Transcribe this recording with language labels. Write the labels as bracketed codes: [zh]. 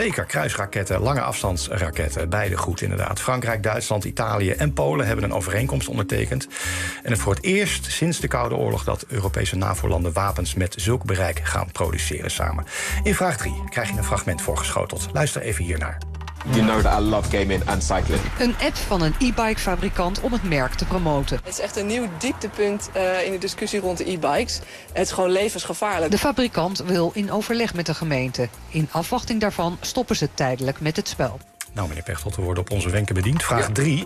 [nl] Zeker, kruisraketten, lange afstandsraketten. Beide goed, inderdaad. Frankrijk, Duitsland, Italië en Polen hebben een overeenkomst ondertekend. En het voor het eerst sinds de Koude Oorlog dat Europese NAVO-landen wapens met zulk bereik gaan produceren samen. In vraag 3 krijg je een fragment voorgeschoteld. Luister even hiernaar. [en] You know that I love gaming and cycling. [nl] Een app van een e-bike fabrikant om het merk te promoten. Het is echt een nieuw dieptepunt in de discussie rond de e-bikes. Het is gewoon levensgevaarlijk. De fabrikant wil in overleg met de gemeente. In afwachting daarvan stoppen ze tijdelijk met het spel. Nou, meneer Pechtold, we worden op onze wenken bediend. Vraag 3.